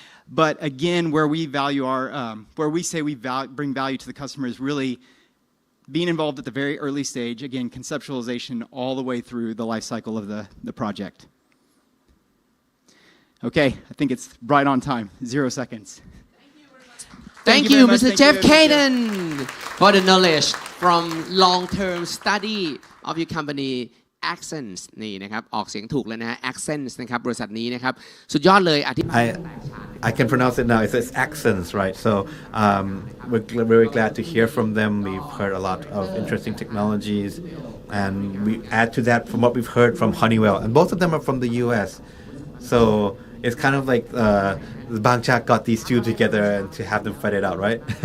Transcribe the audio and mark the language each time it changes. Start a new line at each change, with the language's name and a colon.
English: But again, where we value where we say we bring value to the customer is really being involved at the very early stage. Again, conceptualization all the way through the life cycle of the project. Okay, I think it's right on time. 0 seconds. Thank you, Mr. Jeff Caden, for the knowledge from long-term study of your company Axens
Thai: นี่นะครับออกเสียงถูกแล้วนะฮะ Axens นะครับบริษัทนี้นะครับสุดยอดเลยอธิบาย
English: I can pronounce it now. It says Axens, right? So we're very glad to hear from them. We've heard a lot of interesting technologies, and we add to that from what we've heard from Honeywell, and both of them are from the U.S. So it's kind of like Bangchak got these two together and to have them fight it out, right?